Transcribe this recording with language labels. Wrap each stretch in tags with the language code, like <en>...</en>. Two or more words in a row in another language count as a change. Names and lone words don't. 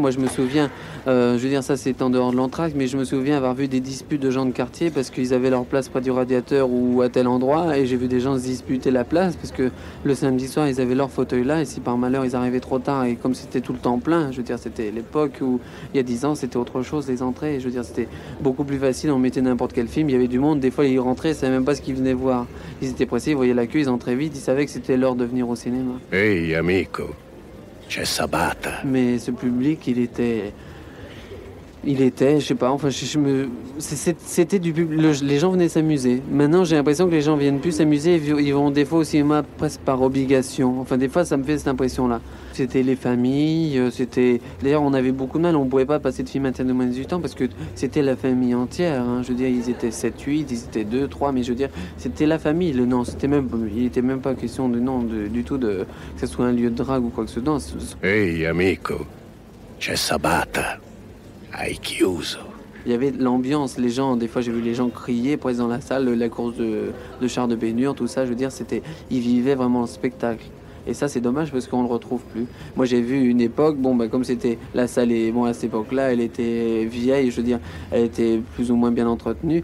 <fr>Moi je me souviens, je veux dire ça c'est en dehors de l'entracte, mais je me souviens avoir vu des disputes de gens de quartier parce qu'ils avaient leur place près du radiateur ou à tel endroit et j'ai vu des gens se disputer la place parce que le samedi soir ils avaient leur fauteuil là et si par malheur ils arrivaient trop tard et comme c'était tout le temps plein, je veux dire c'était l'époque où il y a 10 ans c'était autre chose les entrées, et je veux dire c'était beaucoup plus facile, on mettait n'importe quel film, il y avait du monde, des fois ils rentraient, ils savaient même pas ce qu'ils venaient voir, ils étaient pressés, ils voyaient la queue, ils entraient vite, ils savaient que c'était l'heure de venir au cinéma.</fr> <it>Ehi amico, c'è Sabata.</it> <fr>Mais ce public, il était, je sais pas, enfin, c'était du public, les gens venaient s'amuser. Maintenant, j'ai l'impression que les gens viennent plus s'amuser, ils vont des fois au cinéma presque par obligation. Enfin, des fois, ça me fait cette impression-là. C'était les familles, d'ailleurs, on avait beaucoup de mal, on pouvait pas passer de film interdit de moins de 18 ans parce que c'était la famille entière, hein. Je veux dire, ils étaient 7, 8, ils étaient 2, 3, mais je veux dire, c'était la famille. Il était même pas question du tout que ce soit un lieu de drague ou quoi que ce soit.</fr> <it>Ehi amico, c'è Sabata. Hai chiuso.</it> <fr>Il y avait l'ambiance, les gens, des fois j'ai vu les gens crier presque dans la salle, la course de chars de baignure, tout ça, je veux dire, ils vivaient vraiment le spectacle. Et ça c'est dommage parce qu'on le retrouve plus. Moi j'ai vu une époque, comme c'était la salle, à cette époque-là, elle était vieille, je veux dire, elle était plus ou moins bien entretenue.</fr>